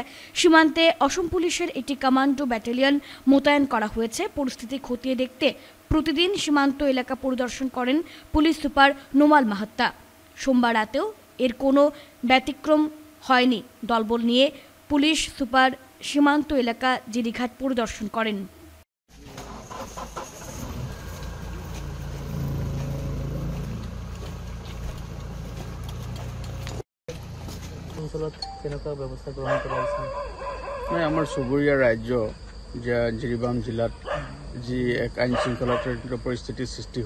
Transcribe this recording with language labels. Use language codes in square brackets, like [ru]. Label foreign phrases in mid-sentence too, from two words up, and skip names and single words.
[bn] সীমান্তে অসম পুলিশের একটি কমান্ডো ব্যাটালিয়ন মোতায়েন করা হয়েছে। পরিস্থিতি খতিয়ে দেখতে প্রতিদিন সীমান্ত এলাকা পরিদর্শন করেন পুলিশ সুপার নোমাল মাহাত্তা। সোমবার রাতেও এর কোনো ব্যতিক্রম হয়নি। দলবল নিয়ে পুলিশ সুপার সীমান্ত এলাকা জিরিঘাট পরিদর্শন করেন। [as] আমাৰ চুবুৰীয়া ৰাজ্য জিৰিবাম জিলাত যি এক আইন শৃংখলাজনিত পৰিস্থিতিৰ সৃষ্টি